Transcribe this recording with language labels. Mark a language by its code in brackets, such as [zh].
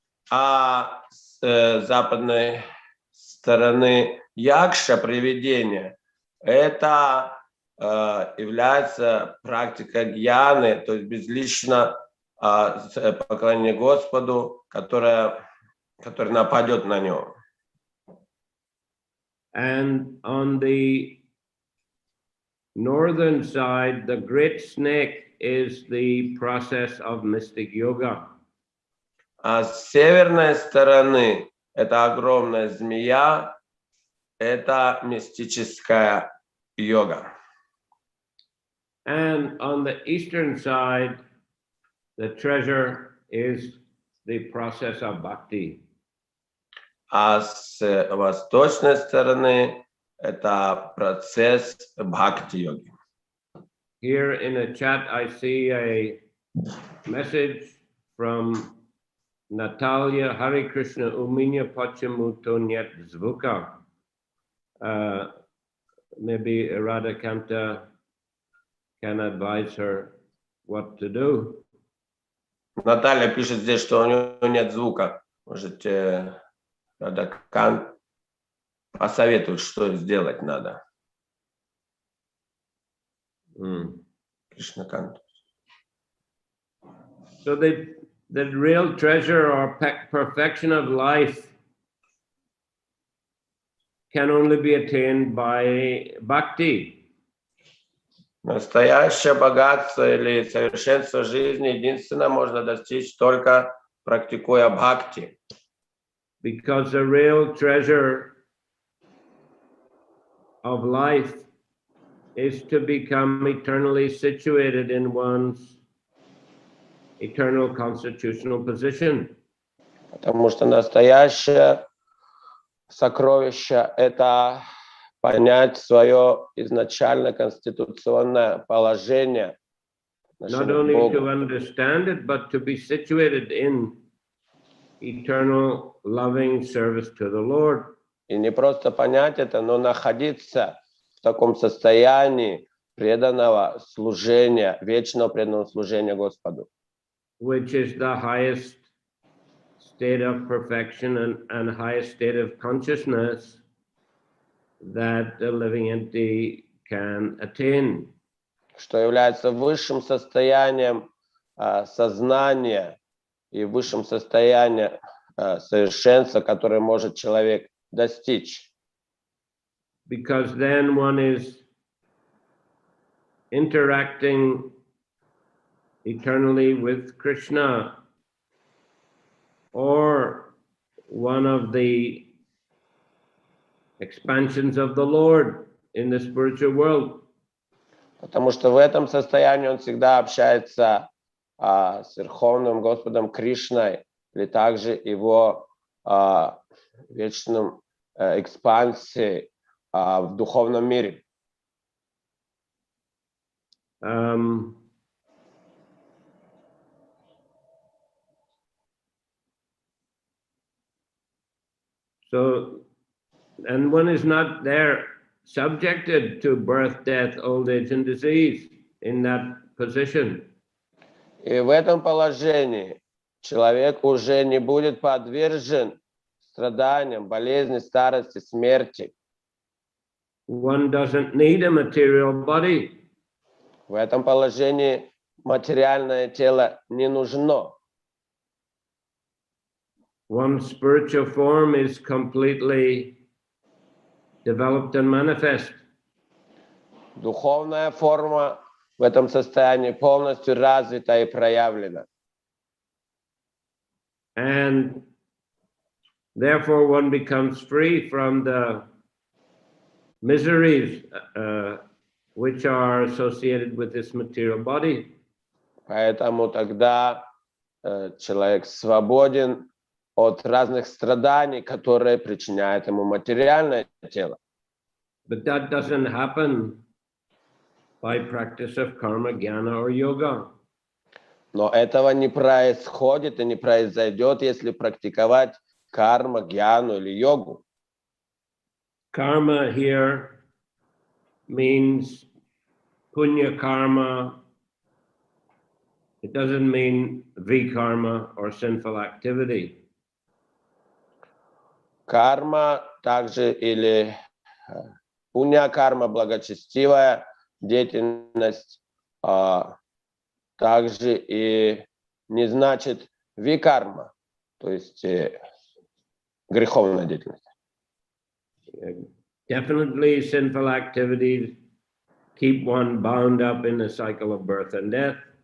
[ru] А с западной стороны якша, привидение, это является практика гьяны, то есть безлично поклонение Господу, который нападет на него. [en] And on the northern side, the great snake is the process of mystic yoga. [ru] А с северной стороны это огромная змея, это мистическая йога. [en] And on the eastern side, the treasure is the process of bhakti. [ru] А с восточной стороны это процесс бхакти-йоги. [en] Here in the chat, I see a message from Natalia. [ru] Hare Krishna, у меня почему-то нет звука. [en] Maybe Radhakanta can advise her what to do. [ru] Наталья пишет здесь, что у нее нет звука. Можете, Радхакант, посоветует, что сделать надо. Кришнакант. [en] So the real treasure or perfection of life can only be attained by bhakti. [ru] Настоящее богатство или совершенство жизни единственно можно достичь только практикуя бхакти. [en] Because the real treasure of life is to become eternally situated in one's eternal constitutional position. [ru] Потому что настоящее сокровище – это понять свое изначально конституционное положение. [en] Not only to understand it, but to be situated in eternal loving service to the Lord. [ru] И не просто понять это, но находиться в таком состоянии преданного служения, вечного преданного служения Господу. [en] Which is the highest state of perfection and highest state of consciousness that the living entity can attain. [ru] Что является высшим состоянием сознания и высшим состоянием совершенства, которое может человек достичь. [en] Because then one is interacting eternally with Krishna, or one of the expansions of the Lord in the spiritual world. [ru] Потому что в этом состоянии он всегда общается с Верховным Господом Кришной, или также его вечным экспансией в духовном мире. [en] So, and one is not there subjected to birth, death, old age, and disease in that position. [ru] И в этом положении человек уже не будет подвержен страданиям, болезни, старости, смерти. [en] One doesn't need a material body. [ru] В этом положении материальное тело не нужно. [en] One's spiritual form is completely developed and manifest. [ru] Духовная форма в этом состоянии полностью развита и проявлена. [en] And therefore one becomes free from the miseries which are associated with this material body. [ru] Поэтому тогда человек свободен от разных страданий, которые причиняет ему материальное тело. [en] But that doesn't happen by practice of karma, jnana, or yoga. [ru] Но этого не происходит и не произойдет, если практиковать карма, гьяну или йогу. [en] Karma here means punya karma. It doesn't mean vikarma or sinful activity. [ru] Карма также или пунья-карма, благочестивая деятельность, также и не значит викарма, то есть греховная деятельность. [en] Definitely sinful activities keep one bound up in the cycle of birth and death.